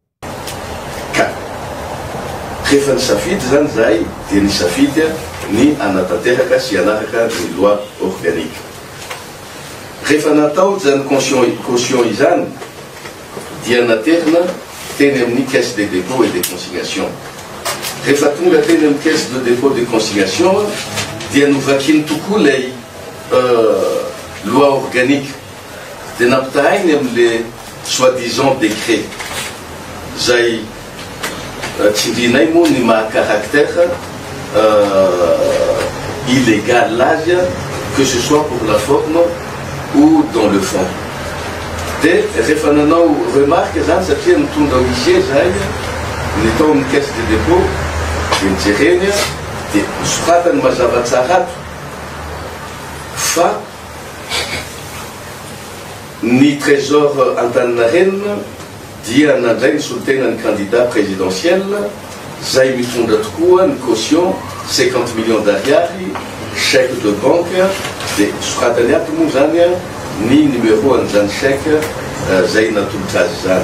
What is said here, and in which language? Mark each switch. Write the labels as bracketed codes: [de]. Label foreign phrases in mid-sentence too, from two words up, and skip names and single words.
[mg] Rehefa nisafidy zany zahay dia nisafidy ny anatanteraka sy anaraka ny [fr] loi organique. [mg] Rehefa natao zany caution izany dia naterina teny amin'ny [fr] caisse de dépôt et de consignation. [mg] Rehefa tonga teny amin'ny [fr] caisse de dépôt de consignation [mg] dia novakiny tokoa lay [fr] loi organique [mg] dia nampitahiny amin'le [fr] soi-disant décret [mg] zay tsindrinay moa ny maha- [fr] caractère illégal [mg] azy [fr] que ce soit pour la forme ou dans le fond. [mg] Dia rehefa nanao remarque zany satria nitondra huissier zahay nitao amin'ny [fr] caisse de dépôt [mg] dia nijereny dia nisoratany mazava tsara ato fa ny trésor Antaninarenina dia nandray ny solotenany [fr] candidat présidentiel [mg] zay mitondra tokoa ny caution 50 [fr] millions d'ariary chèque de banque [mg] dia soratany ato moa zany ny numéro an'izany chèque zay natolotra azy zany.